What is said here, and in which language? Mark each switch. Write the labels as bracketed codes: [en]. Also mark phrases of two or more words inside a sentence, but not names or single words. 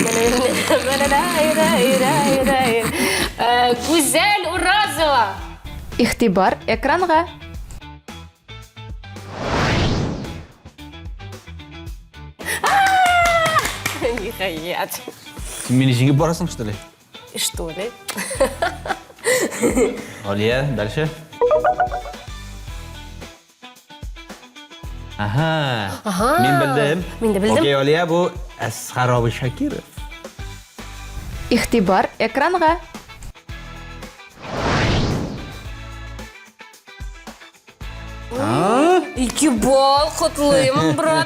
[tt] Гүзәл Уразова. Ихтибар экранга. Ниһаят. Син мине җиңеп барасың, [ru] что ли? Что ли? Алия, дальше. Ага. [tt] Мин белдем. Мин дә белдем. Окей, Алия, бу Асхар Абы Шакиров. Ихтибар экранга. Ике бал котлыймын, брат.